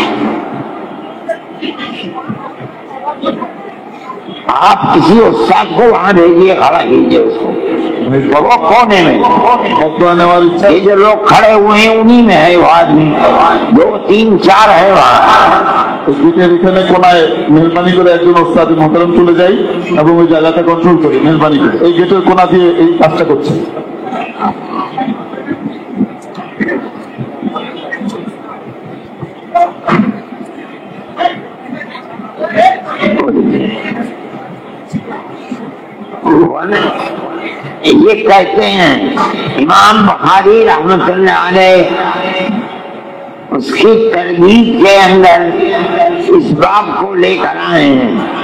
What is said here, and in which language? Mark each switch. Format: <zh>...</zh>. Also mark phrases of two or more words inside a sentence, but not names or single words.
<ur>آپ کسی استاد کو وہاں بھیجیے، کھڑا کیجیے اس کو، وہ کونے میں، یہ جو لوگ کھڑے ہوئے ہیں انہی میں ہے وہ آدمی، 2 3 4 ہے وہاں۔</ur> <bn>এখানে কোনায় মেহরবানি করে একজন ওস্তাদ মোহতারাম চলে যাই এবং ওই জায়গাটা কন্ট্রোল করি, মেহরবানি করে এই গেটের কোনা দিয়ে এই কাজটা করছে।</bn> <ur>یہ کہتے ہیں امام بخاری رحمت اللہ علیہ اس کی ترغیب کے اندر اس باب کو لے کر آئے ہیں</ur>